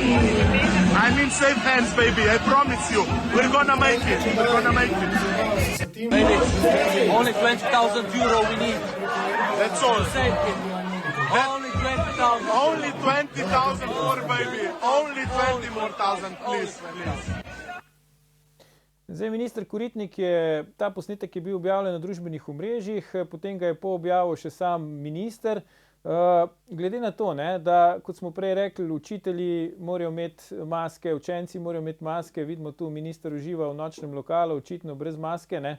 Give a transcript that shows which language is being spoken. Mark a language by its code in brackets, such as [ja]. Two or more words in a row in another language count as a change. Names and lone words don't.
[en] I'm in safe hands, baby. I promise you. We're gonna make it. We're gonna make it. Baby, only 20,000 euro we need. That's all. Save him. Only 20,000. Only 20,000 more, baby. Only 20 more thousand, please, please. [sl] Zdaj, minister Koritnik je, ta posnetek je bil objavljen na družbenih omrežjih, potem ga je poobjavil še sam minister. Glede na to, ne, da, kot smo prej rekli, učitelji morajo imeti maske, učenci morajo imeti maske, vidimo tu, minister uživa v nočnem lokalu, očitno brez maske, ne.